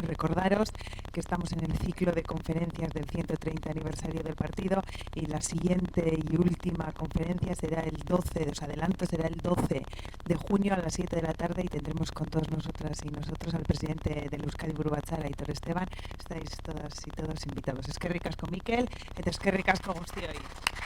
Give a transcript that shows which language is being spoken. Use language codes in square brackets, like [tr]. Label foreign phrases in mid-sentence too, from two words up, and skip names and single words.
[es] Recordaros que estamos en el ciclo de conferencias del 130 aniversario del partido y la siguiente y última conferencia será el 12, os adelanto, será el 12 de junio a las 7 de la tarde y tendremos con todos nosotras y nosotros al presidente del Euskadi Buru Batzar, Aitor Esteban. Estáis todas y todos invitados. [eu] Eskerrik asko Mikel, eta eskerrik asko guztioi.